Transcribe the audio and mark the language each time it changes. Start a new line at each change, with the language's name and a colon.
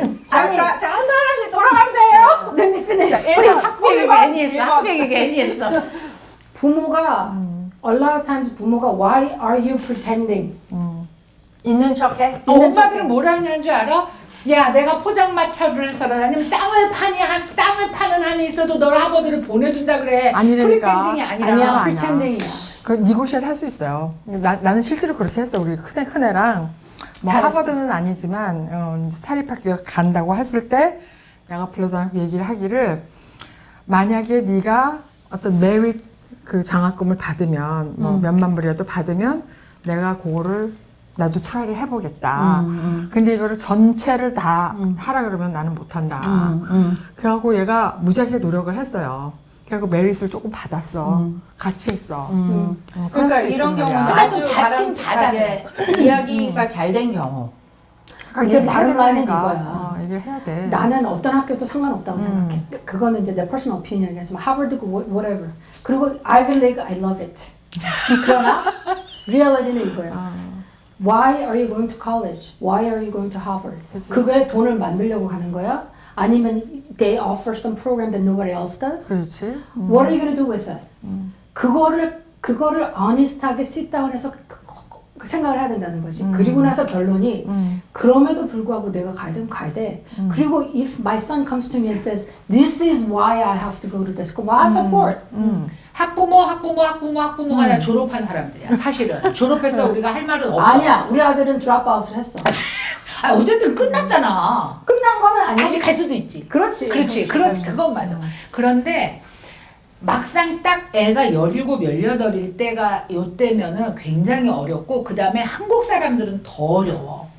Korean: 자, 한 사람씩 돌아가세요.
English: Let me finish.
Korean: 우리 학비 얘기 괜히 했어. 학비 얘기 괜히 했어. 부모가
English: a lot of times 부모가 why are you pretending?
Korean: 있는 척해. 엄마들은 뭐라 하냐는 줄 알아? 야, 내가 포장마차를 해서라 아니면 땅을 파는 한이 있어도 너를 하버드를 보내준다 그래. 아니라니까. 프리텐딩이 아니라. 아니야, 아니야.
English: pretending이야.
Korean: 그 니고시에이트 할 수 있어요. 나는 실제로 그렇게 했어. 우리 큰애랑 뭐 잘했어. 하버드는 아니지만 사립학교 간다고 했을 때 내가 불러다 얘기를 하기를 만약에 네가 어떤 메리트 그 장학금을 받으면 뭐 몇만 불이라도 받으면 내가 그거를 나도 트라이를 해보겠다. 근데 이거를 전체를 다 하라 그러면 나는 못한다. 그래갖고 얘가 무지하게 노력을 했어요. 그래갖고 메리트를 조금 받았어. 같이 했어. 그럴 그러니까 수도 이런 있단 경우는 말이야. 그래도 아주 받긴 바람직하게 이야기가 잘 된 경우. 근데 말은 그러니까. 이거야. 얘기를 해야 돼. 나는 어떤 학교도 상관없다고 생각해. 그거는 이제 내 퍼스널 오피니언이지만 하버드고
English: whatever.
Korean: 그리고
English: Ivy League, I love it.
Korean: 그러나 리얼리티는 이거야.
English: Why are you going to college? Why are you going to Harvard?
Korean: 그거에 돈을 만들려고 하는 거야? 아니면
English: they offer some program that nobody else does?
Korean: 그렇지.
English: What are you going to do with it?
Korean: 그거를 honest하게 sit down해서 그 생각을 해야 된다는 거지. 그리고 나서 결론이 그럼에도 불구하고 내가 가야 되면 가야 돼. 그리고
English: if my son comes to me and says this is why I have to go to this school, I support.
Korean: 학부모가 다 졸업한 사람들이야. 사실은 졸업해서 우리가 할 말은 없어. 아니야, 우리 아들은 드롭아웃을 했어. 아, 어쨌든 끝났잖아. 끝난 거는 아니지. 다시 갈 수도 있지. 그렇지. 그건 맞아. 그런데 막상 딱 애가 17, 18일 때가 요때면은 굉장히 어렵고 그 다음에 한국 사람들은 더 어려워.